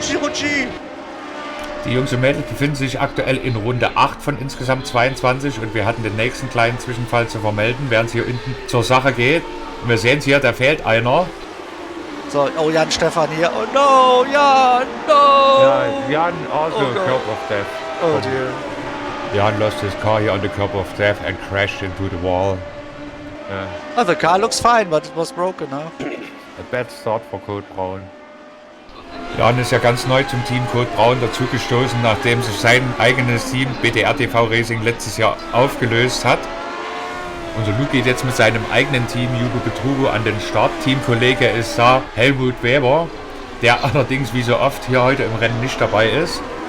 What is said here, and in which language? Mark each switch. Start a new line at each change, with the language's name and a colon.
German: Rutschi. Die Jungs und Mädels befinden sich aktuell in Runde 8 von insgesamt 22 und wir hatten den nächsten kleinen Zwischenfall zu vermelden, während es hier hinten zur Sache geht. Und wir sehen es hier, da fehlt einer.
English: So, oh, Jan Stefan hier. Oh no, Jan, no! Ja, Jan also curb of death. Oh dear. Jan lost his car here on the curb of death and crashed into the wall. Oh, the car looks fine, but it was broken, huh? A bad start for Code Braun.
German: Jan ist ja ganz neu zum Team Code Braun dazugestoßen, nachdem sich sein eigenes Team BTR TV Racing letztes Jahr aufgelöst hat. Unser Luke geht jetzt mit seinem eigenen Team Jugo Betrugo an den Start. Teamkollege ist da Helmut Weber, der allerdings wie so oft hier heute im Rennen nicht dabei ist.